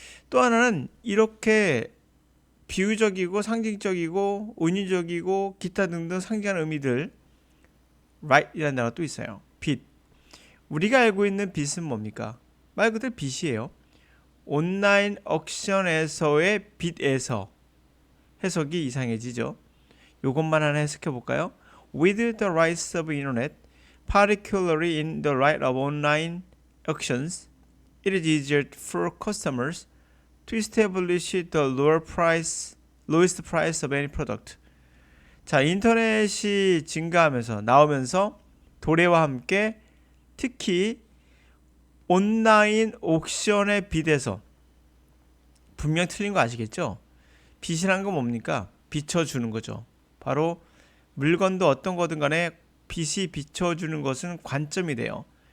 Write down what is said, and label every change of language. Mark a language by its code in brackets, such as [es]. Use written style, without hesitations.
[ko] 또 하나는 이렇게 비유적이고 상징적이고 은유적이고 기타 등등 상징하는 의미들 right이라는 단어가 또 있어요. 빛. 우리가 알고 있는 빛은 뭡니까? 말 그대로 빛이에요. 온라인 억션에서의 빛에서 해석이 이상해지죠. 이것만 하나 해석해 볼까요? [en] With the rise of internet, particularly in the rise of online auctions, it is easier for customers to establish the lowest price of any product. [ko] 자, 인터넷이 증가하면서 나오면서 도래와 함께 특히 온라인 옥션의 빛에서 분명 틀린 거 아시겠죠? 빛이란 건 뭡니까? 비춰주는 거죠. 바로 물건도 어떤 거든 간에 빛이 비춰주는 것은 관점이 돼요.